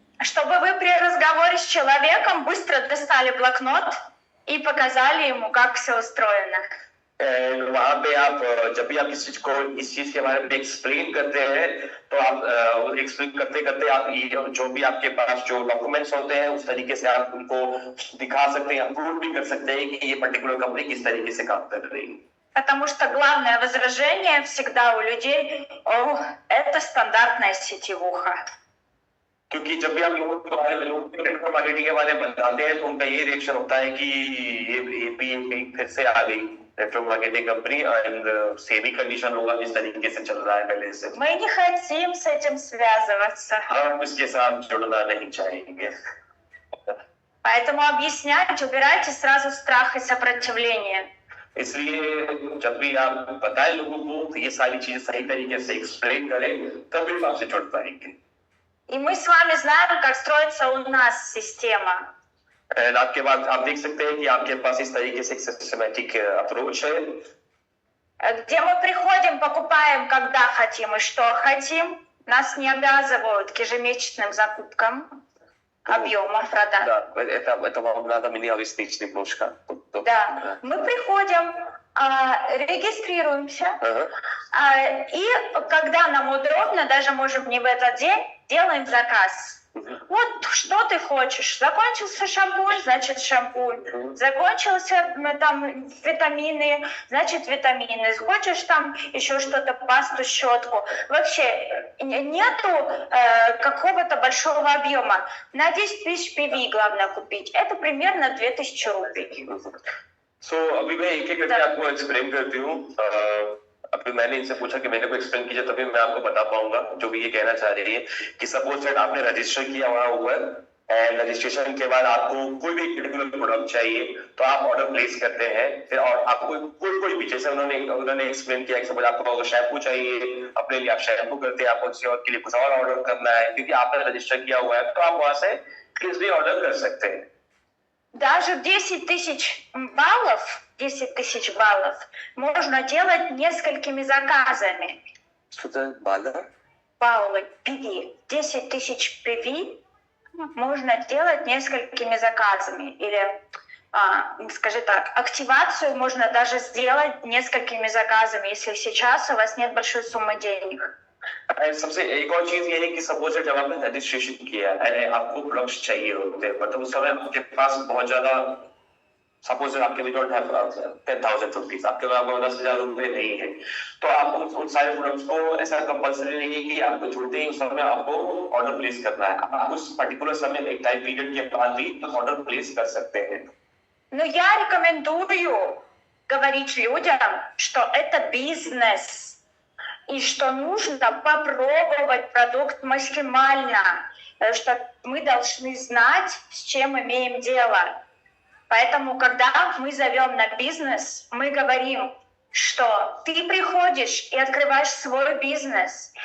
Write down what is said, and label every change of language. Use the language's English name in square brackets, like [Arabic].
[Russian] Чтобы вы при разговоре с человеком быстро достали блокнот и показали ему, как все устроено. [Hindi] वहां पे आप जब भी आप इस चीज के बारे में एक्सप्लेन करते हैं, तो आप एक्सप्लेन करते करते आप जो भी आपके पास जो डॉक्यूमेंट्स होते हैं उस तरीके से आप उनको दिखा सकते हैं, प्रूव भी कर सकते हैं कि ये पर्टिकुलर कंपनी किस तरीके से काम कर रही है. [Russian] Потому что главное возражение всегда у людей: «О, это стандартная сетевуха». [Hindi] क्योंकि जब भी आप लोगों के बारे में नेटवर्क मार्केटिंग के बारे में बताते हैं तो उनका ये रिएक्शन होता है कि ये फिर से आ गई network marketing company and same he condition होगा जिस तरीके से चल रहा है पहले से. [Russian] Мы не хотим с этим связываться. [Hindi] हम इसके साथ जुड़ना नहीं चाहेंगे. [Russian] Поэтому объяснять, убирайте сразу страх и сопротивление. [Hindi] इसलिए जब भी आप बताएं लोगों को तो ये सारी चीजें सही तरीके से एक्सप्लेन करें, तभी हम आपसे जुड़ पाएंगे. [Russian] И мы с вами знаем, как строится у нас система. [Hindi] आपके बाद आप देख सकते हैं कि आपके पास इस तरीके से एक सिस्टमैटिक अप्रोच है, [Russian] где мы приходим, покупаем, когда хотим и что хотим. Нас не обязывают к ежемесячным закупкам, объемам продаж. Да, это вам надо меня объяснить немножко. Да, мы приходим, регистрируемся, и когда нам удобно, даже может не в этот день, делаем заказ. Вот что ты хочешь. Закончился шампунь, значит шампунь. Закончился там витамины, значит витамины. Хочешь там еще что-то, пасту, щетку. Вообще нету какого-то большого объема. На 10 тысяч PV главное купить. Это примерно 2000 рублей. [Hindi] अभी मैं एक करके आपको एक्सप्लेन करती हूँ. अभी मैंने इनसे पूछा कि मैंने को एक्सप्लेन कीजिए तभी मैं आपको बता पाऊंगा जो भी ये कहना चाह रही है कि [English] suppose that [Hindi] आपने रजिस्टर किया हुआ ऊपर एंड रजिस्ट्रेशन के बाद आपको कोई भी पर्टिकुलर प्रोडक्ट चाहिए तो आप ऑर्डर प्लेस करते हैं. फिर और आपको कोई भी जैसे उन्होंने एक्सप्लेन किया कि सपोज आपको अगर शैम्पू चाहिए अपने लिए, आप शैम्पू करते हैं, आपको किसी और के लिए कुछ और ऑर्डर करना है क्योंकि आपने रजिस्टर किया हुआ है, तो आप वहां से इजीली ऑर्डर कर सकते हैं. [Russian] Даже 10 тысяч баллов можно делать несколькими заказами. Что-то баллов? Баллы, PV. 10 тысяч PV можно делать несколькими заказами. Или, скажи так, активацию можно даже сделать несколькими заказами, если сейчас у вас нет большой суммы денег. [Hindi] सबसे एक और चीज ये है कि सपोज जब आपने रजिस्ट्रेशन किया है आपको प्रोडक्ट्स चाहिए होते हैं, मतलब उस समय आपके पास बहुत ज्यादा सपोज आपके भी [English] don't have 10,000 rupees, [Hindi] आपके पास 10,000 रुपए नहीं है, तो आप उन सारे प्रोडक्ट्स को ऐसा कंपल्सरी नहीं है कि आपको छूटते ही उस समय आपको ऑर्डर प्लेस करना है। आप उस पर्टिकुलर समय एक टाइम पीरियड के बाद भी ऑर्डर प्लेस कर सकते हैं। [Russian] Но я рекомендую говорить людям, что это бизнес, и что нужно попробовать продукт максимально, потому что мы должны знать, с чем имеем дело. Поэтому, когда мы зовем на бизнес, мы говорим, что ты приходишь и открываешь свой бизнес.